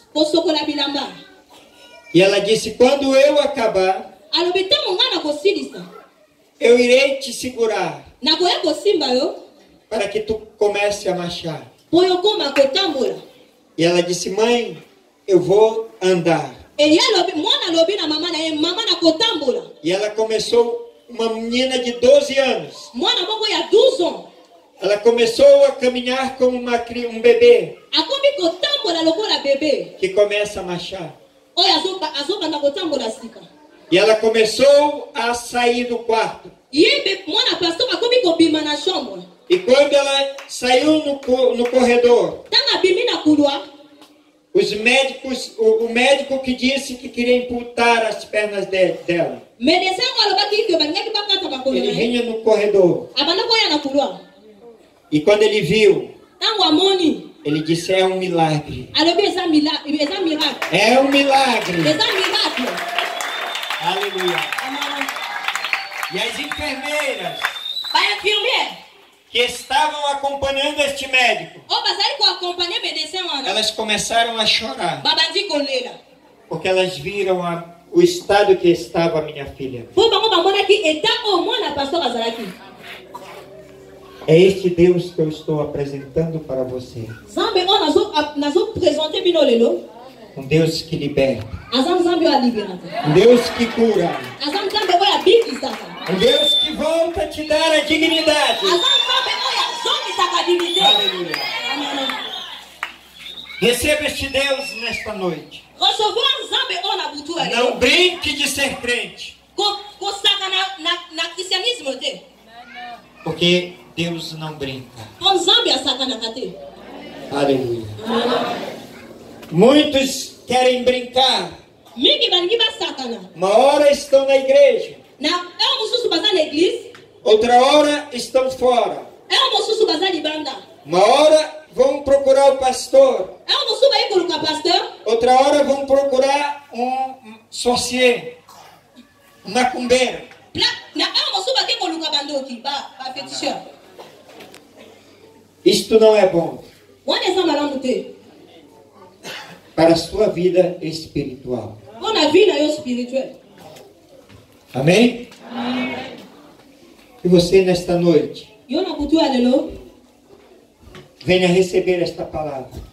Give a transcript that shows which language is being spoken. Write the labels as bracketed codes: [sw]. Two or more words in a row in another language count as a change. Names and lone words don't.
[ln] kosokola bilamba. [pt] E ela disse: quando eu acabar, [ln] Alobi ntango ngai nakosilisa, [pt] eu irei te segurar [ln] nakoya kosimba yo [pt] para que tu comece a marchar. [ln] po yo koma kotambola. [pt] E ela disse: mãe, eu vou andar. [ln] E ye alobi, mwana alobi na mama na ye, mama nakotambola. [pt] E ela começou, uma menina de 12 anos. [ln] Mwana moko ya 12 ans [pt] Ela começou a caminhar como um bebê [ln] akomi kotambola lokola bebe [pt] que começa a marchar. [ln] oyo azobanda kotambola sika. [pt] E ela começou a sair do quarto. [ln] Ye mwana pasteur akomi kobima na chambre. [pt] E quando ela saiu no corredor, [ln] Ntango abimi na couloir, [pt] os médicos, o médico que disse que queria imputar as pernas dela, [ln] médecin oyo alobaki ke balingaki bakata makolo [pt] ele [ln] na ye, [pt] vinha no corredor. [ln] abanda koya na couloir. [pt] E quando ele viu, [ln] Ntango amoni, [pt] ele disse: é um milagre. [ln] alobi eza miracle. [pt] É um milagre. [ln] Eza miracle. [pt] Aleluia. E as enfermeiras [ln] Ba infirmière [pt] que estavam acompanhando este médico, [ln] oyo bazali koaccompagne médecin wana, [pt] elas começaram a chorar, [ln] babandi kolela. [pt] porque elas viram o estado que estava a minha filha. [ln] Po bango bamonaki eta oyo mwana pasteur azalaki. [pt] É este Deus que eu estou apresentando para você. [ln] Nzambe oyo nazopresente bino lelo, [pt] Um Deus que liberta. [ln] aza nzambe oyo aliberaka. [pt] Um Deus que cura. [ln] Aza nzambe oyo abikisaka. [pt] Um Deus que volta a te dar a dignidade. [ln] Aza nzambe oyo azongisaka dignité. Aleluia. Amen. [pt] Receba este Deus nesta noite. [ln] Recevoir nzambe oyo na butu ya [pt] Não [ln] lelo. [pt] brinque de ser crente. [ln] Kosaka na christianisme te. [pt] Porque Deus não brinca. [ln] Po nzambe asakanaka te. [pt] Aleluia. Muitos querem brincar. [ln] Mingi balingi basakana. [pt] Uma hora estão na igreja. [ln] Na oyo mosusu baza na église, [pt] Outra hora estão fora. [ln] oyo mosusu baza libanda. [pt] Uma hora vão procurar o pastor. [ln] Oyo mosusu bayi koluka pasteur. [pt] Outra hora vão procurar um sorcier. Um macumbeiro. [ln] Na oyo mosusu bake koluka bandoki, baféticheur. [pt] Isto não é bom [ln] Wana eza malamu te. [pt] para a sua vida espiritual. [ln] Po na vie na yo spirituelle. [pt] Amém? E você nesta noite, [ln] Yo na butu ya lelo, [pt] venha receber esta palavra.